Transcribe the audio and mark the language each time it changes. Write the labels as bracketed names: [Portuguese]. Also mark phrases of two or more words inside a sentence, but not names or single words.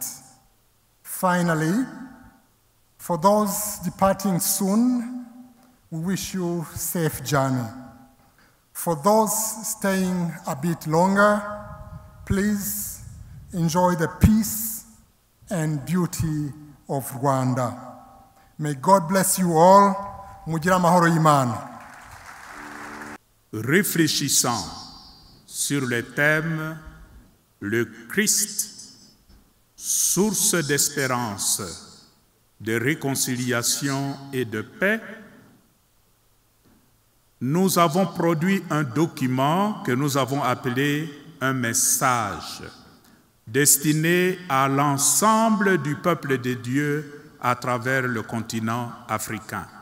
[English] Finally, for those departing soon, we wish you a safe journey. For those staying a bit longer, please enjoy the peace and beauty of Rwanda. May God bless you all. [Kinyarwanda] Mugira amahoro y'Imana. [French] Réfléchissant sur le thème « Le Christ, source d'espérance, de réconciliation et de paix », nous avons produit un document que nous avons appelé un message destiné à l'ensemble du peuple de Dieu à travers le continent africain.